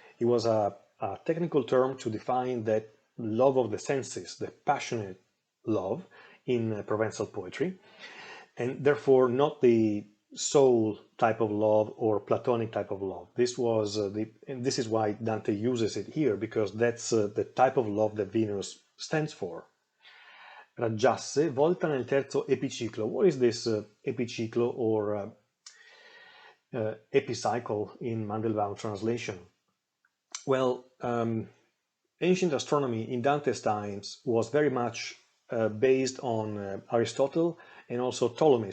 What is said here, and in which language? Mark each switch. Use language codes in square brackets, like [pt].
[en] It was a technical term to define that love of the senses, the passionate love in Provençal poetry, and therefore not the soul type of love or platonic type of love. This was and this is why Dante uses it here, because that's the type of love that Venus stands for. [it] Raggiasse, volta nel terzo epiciclo. [en] What is this epiciclo or epicycle in Mandelbaum translation? Well, ancient astronomy in Dante's times was very much based on Aristotle and also Ptolemy.